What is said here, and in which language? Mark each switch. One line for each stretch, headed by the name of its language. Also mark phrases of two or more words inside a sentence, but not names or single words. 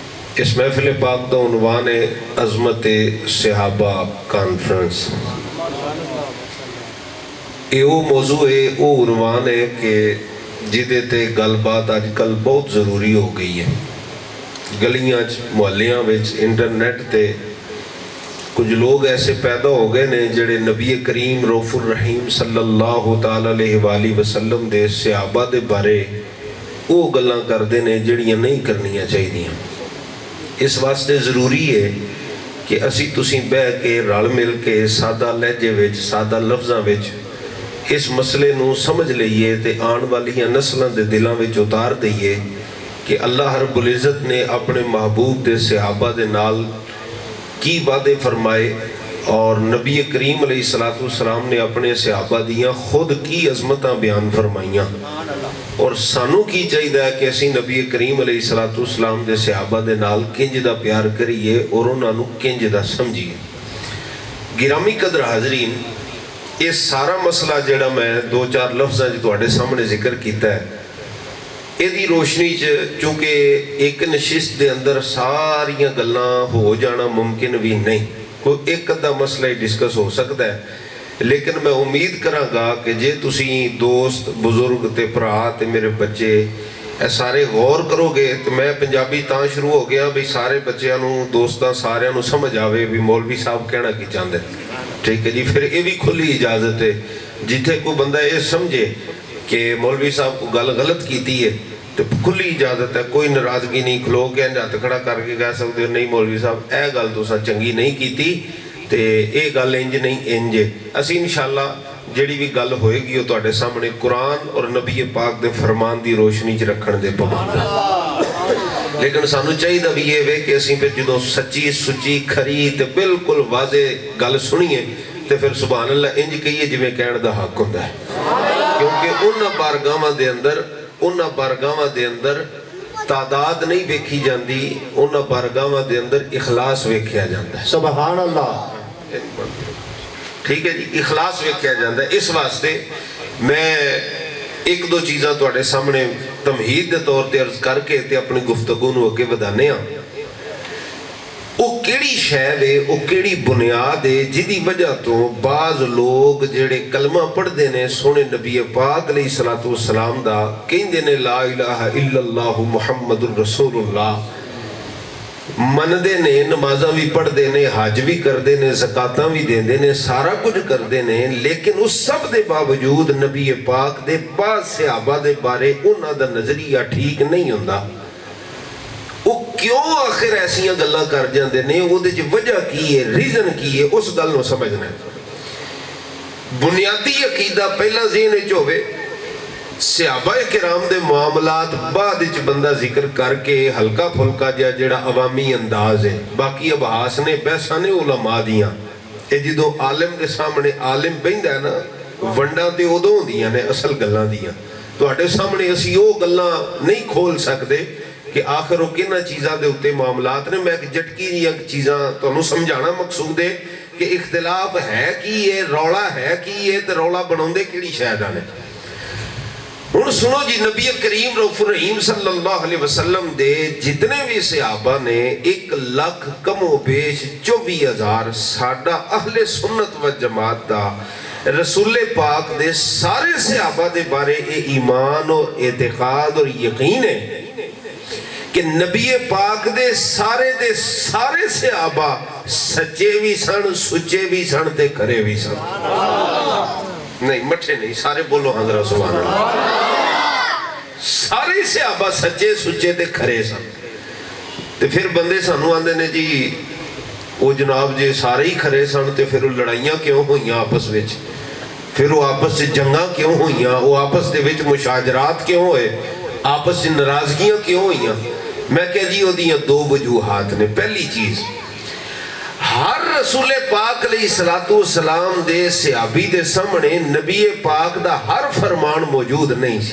Punjabi: اس محفل پاک دا عنوان ہے عظمت صحابہ کانفرنس۔
Urdu: یہ وہ موضوع ہے، وہ عنوان ہے کہ
Punjabi: جدے تے گل بات
Urdu: آج کل بہت ضروری ہو گئی ہے۔
Punjabi: گلیاں محلیاں وچ انٹرنیٹ تے کچھ لوگ ایسے پیدا ہو گئے نے جڑے نبی کریم
Arabic: رؤوف الرحیم صلی اللہ تعالی علیہ وآلہ وسلم
Punjabi: دے صحابہ دے بارے وہ گلاں کردے نے جڑیاں نہیں کرنیاں چاہیے۔ اس واسطے ضروری ہے کہ اسی تسی بہ کے رل مل کے سادہ لہجے وچ سادہ لفظاں وچ اس مسئلے نو سمجھ لئیے تے آن والیاں نسلاں دے دلاں وچ اتار دئیے کہ اللہ رب العزت نے اپنے محبوب دے صحابہ دے نال کی وعدے فرمائے اور نبی کریم علیہ السلام نے اپنے صحابہ دیاں خود کی عظمتاں بیان فرمائیاں، اور سانو کی چاہیے کہ اسی نبی کریم علیہ السلام دے صحابہ دے نال کنج دا پیار کریے اور انہاں نو کنج دا سمجھیے۔ گرامی قدر حاضرین، یہ سارا مسئلہ جڑا میں دو چار لفظاں جو تواڈے سامنے ذکر کیتا ہے، ایدی روشنی چونکہ ایک نشست دے اندر ساریاں گلاں ہو جانا ممکن بھی نہیں، کوئی ایک ادھا مسئلہ ہی ڈسکس ہو سکتا ہے، لیکن میں امید کراں گا کہ جے تسی دوست بزرگ تے پرا تے میرے بچے اے سارے غور کرو گے تو میں پنجابی تاں شروع ہو گیا بھی سارے بچیاں نو دوستاں ساریاں نو سمجھ آوے بھی مولوی صاحب کہنا کی چاہندے، ٹھیک ہے جی۔ پھر یہ بھی کھلی اجازت ہے جتھے کوئی بندہ یہ سمجھے کہ مولوی صاحب کو گل غلط کیتی ہے تو کھلی اجازت ہے، کوئی ناراضگی نہیں، کھلو کے ہاتھ کھڑا کر کے کہہ سکتے نہیں مولوی صاحب اے گل تساں چنگی نہیں کیتی تے اے گل انج نہیں انج ہے۔ اسی انشاءاللہ جڑی بھی گل ہوئے گی وہ تواڈے سامنے قرآن اور نبی پاک دے فرمان دی روشنی چ رکھن دے پابند، لیکن سانو چاہیے بھی یہ وے کہ اسی پھر جدوں سچی سچی کھری تے بالکل واضح گل سنیے تے پھر
Arabic: سبحان اللہ
Punjabi: انج کہیے جویں کہن دا حق ہوندا ہے، کیونکہ انہاں بارگاہاں دے اندر تعداد نہیں ویکھی جاندی، انہاں بارگاہاں دے اندر اخلاص ویکھیا جاندا ہے۔
Arabic: سبحان اللہ،
Punjabi: ٹھیک ہے جی، اخلاص ویکھیا جاندا ہے۔ اس واسطے میں ایک دو چیزاں تواڈے سامنے تمہید دے طور تے عرض کر کے تے اپنی گفتگو نو اگے ودانے ہاں۔ وہ کیڑی شے ہے، وہ کیڑی بنیاد ہے جدی وجہ تو بعض لوگ جڑے کلمہ پڑھ دے نے سونے نبی پاک علیہ السلام دا کہندے نے
Arabic: لا الہ الا اللہ محمد الرسول اللہ،
Punjabi: من دے نے نمازاں بھی پڑھ دے نے، حج بھی کر دے نے، زکاتاں بھی دے دے نے، سارا کچھ کر دے نے، لیکن اس سب دے باوجود نبی پاک دے بعض صحابہ دے بارے انہاں دا نظریہ ٹھیک نہیں ہوندا۔ وہ کیوں آخر ایسیاں گلاں کر جاندے نے، وہ دے وجہ کی ہے، ریزن کی ہے، اس گل نو سمجھنا ہے۔ بنیادی عقیدہ پہلا ذہن وچ ہوے، صحابہ کرام دے معاملات بعد وچ بندہ ذکر کر کے ہلکا پھلکا جڑا عوامی انداز ہے، باقی ابحاث نے بحثاں نے علماء دیاں، اے جدوں عالم دے سامنے عالم بہندا ہے نا، ونڈاں تے ادوں ہوندیاں نے اصل گلاں دیاں۔ تواڈے سامنے اسی وہ گلاں نہیں کھول سکدے کہ آخر وہ کنہ چیزاں دے اتے معاملات نے۔ میں ایک جٹکی دیاں چیزاں تانوں سمجھانا مقصود ہے کہ اختلاف ہے کی ہے، رولا ہے کی ہے، تے رولا بناؤندے کیڑی شے دا نے۔ ہن سنو جی، نبی کریم
Arabic: رؤوف الرحیم صلی اللہ علیہ وسلم
Punjabi: دے جتنے بھی صحابہ نے 1,00,000 کم و بیش 24,000 ساڈا اہل سنت و جماعت دا رسول پاک دے سارے صحابہ دے بارے اے ایمان اور اعتقاد اور یقین ہے کہ نبی پاک دے سارے صحابہ سچے بھی سن، سچے بھی سن تے کھرے بھی سن۔ نہیں مٹھے نہیں، سارے بولو حضرت
Arabic: سبحان اللہ۔
Punjabi: سارے صحابہ سچے سچے تے کھرے سن۔ تے پھر بندے سانو آندے نے جی وہ جناب جے سارے ہی کھرے سن تے پھر وہ لڑائیاں کیوں ہوئیاں آپس وچ، پھر وہ آپس سے جنگاں کیوں ہوئیاں، وہ آپس دے وچ مشاجرات کیوں ہوئے، آپس سے ناراضگیاں کیوں ہوئیاں؟ میں کہہ جی وہ دیاں دو وجوہات نے۔ پہلی چیز، ہر رسول پاک علیہ السلام دے صحابی دے سامنے نبی پاک دا ہر فرمان موجود نہیں سی۔